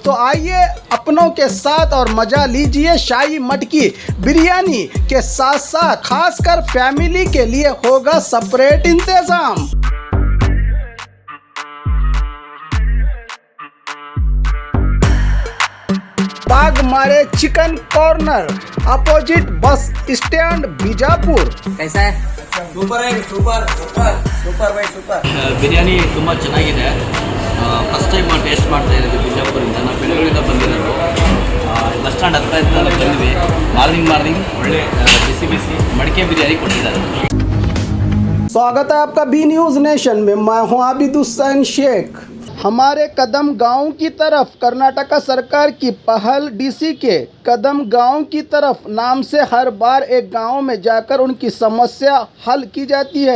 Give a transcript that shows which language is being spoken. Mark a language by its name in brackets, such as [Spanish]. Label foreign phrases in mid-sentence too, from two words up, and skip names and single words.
[Hindi] तो आइए अपनों के साथ और मजा लीजिए शाही मटकी बिरयानी के साथ साथ खासकर फैमिली के लिए होगा सेपरेट इंतजाम। [English] Bagmare Chicken Corner, opposite bus stand, Bijapur. [Hindi] कैसा है? [Kannada] ಸೂಪರ್ ಆಗಿ ಸೂಪರ್ ಸೂಪರ್ ಸೂಪರ್ ಬೈ ಸೂಪರ್ ಬಿರಿಯಾನಿ ತುಂಬ ಚೆನ್ನಾಗಿದೆ. [English] first time taste [Kannada] ಮಾಡ್ತಾ ಇದ್ದೀವಿ ಬಿಜಾಪುರಿಂದ. ನಾವು ಬೆಂಗಳೂರಿಂದ ಬಂದಿರೋದು. [English] bus stand [Kannada] ಹತ್ರ ಇದ್ದ ಬಂದ್ವಿ. ಮಾರ್ನಿಂಗ್ ಒಳ್ಳೆ ಬಿಸಿ ಬಿಸಿ ಮಡಿಕೆ ಬಿರಿಯಾನಿ ಕೊಟ್ಟಿದ್ದಾರೆ. [Hindi] स्वागत है आपका बी न्यूज़ नेशन में। मैं हूं आबिद हुसैन शेख। हमारे कदम गांव की तरफ कर्नाटका सरकार की पहल डीसी के कदम गांव की तरफ नाम से हर बार एक गांव में जाकर उनकी समस्या हल की जाती है।